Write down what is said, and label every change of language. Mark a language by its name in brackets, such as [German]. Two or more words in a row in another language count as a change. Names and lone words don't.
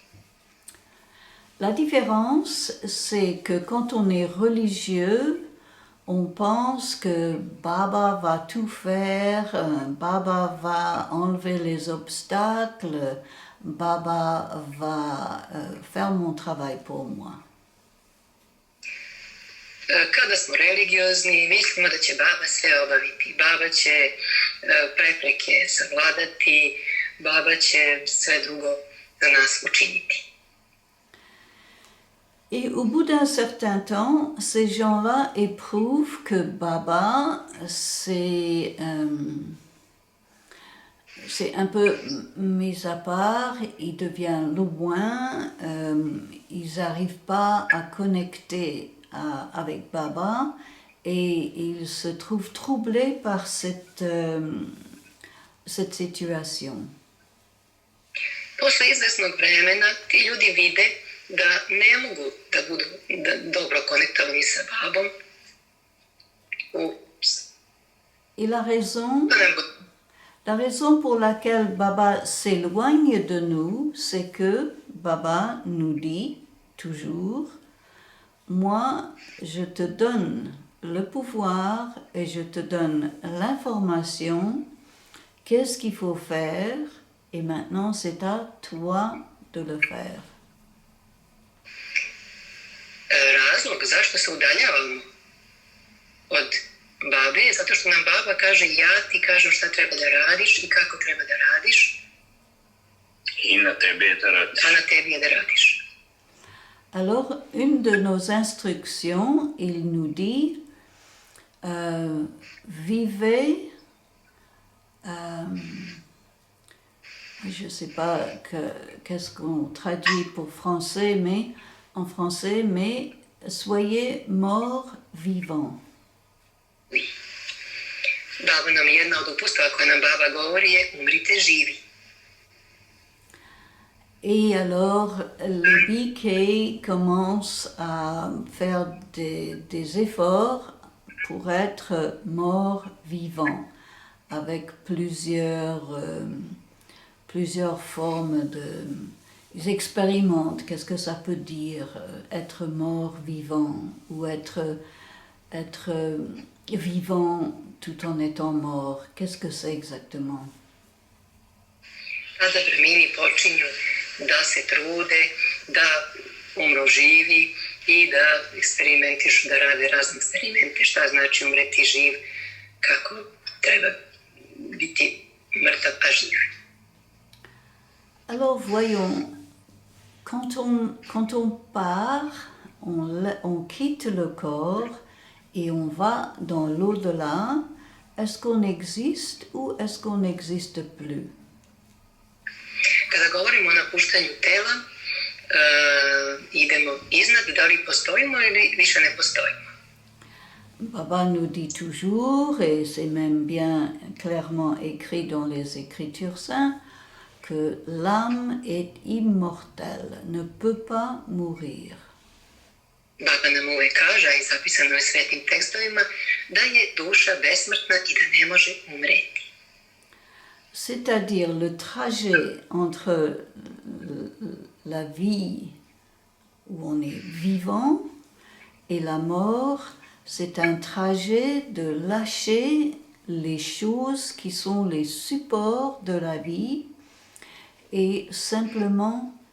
[French] La différence, c'est que quand on est religieux, on pense que Baba va tout faire, Baba va enlever les obstacles, Baba va faire mon travail pour moi. [Serbian] Kada smo religiozni, mislimo da će Baba sve obaviti. Baba će prepreke savladati, Baba će sve drugo za nas učiniti. [French] Et au bout d'un certain temps, ces gens-là éprouvent que Baba, c'est un peu mis à part, il devient loin, ils n'arrivent pas à connecter avec Baba et ils se trouvent troublés par cette situation. [Serbian] Posle izvesnog vremena ti ljudi vide da ne mogu da budu dobro konektovani sa Babom. [French] Et la raison pour laquelle Baba s'éloigne de nous, c'est que Baba nous dit toujours, moi, je te donne le pouvoir et je te donne l'information, qu'est-ce qu'il faut faire, et maintenant c'est à toi de le faire. [Serbian] Razlog zašto se udaljavamo od Babe je zato što nam Baba kaže ja ti kažem šta treba da radiš i kako treba da radiš. I na tebi je da radiš. A na tebi je da radiš. [French] Alors, une de nos instructions, il nous dit, vivez, je ne sais pas qu'est-ce qu'on traduit pour français, mais en français, mais soyez morts vivants. Oui. [Serbian] Baba nam jedna od uputstva koja nam Baba govori je umrite živi. [French] Et alors, les BK commencent à faire des efforts pour être morts vivants, avec plusieurs formes de... Ils expérimentent, qu'est-ce que ça peut dire, être mort vivant, ou être vivant tout en étant mort. Qu'est-ce que c'est exactement? [Serbian] Tada bremini počinju da se trude, da umru živi i da eksperimentišu, da rade razne eksperimente, šta znači umreti živ, kako treba biti mrtav pa živ. [French] Alors voyons, quand on part, on quitte le corps et on va dans l'au-delà, est-ce qu'on existe ou est-ce qu'on n'existe plus? [Serbian] Kada govorimo o napuštanju tela, idemo iznad, da li postojimo ili više ne postojimo. [French] Baba nous dit toujours, et c'est même bien clairement écrit dans les Écritures saintes, que l'âme est immortelle, ne peut pas mourir. [Serbian] Baba nam uvek kaže, a i zapisano je svetim tekstovima, da je duša besmrtna i da ne može umreti. [French] C'est-à-dire le trajet entre la vie où on est vivant et la mort, c'est un trajet de lâcher les choses qui sont les supports de la vie et simplement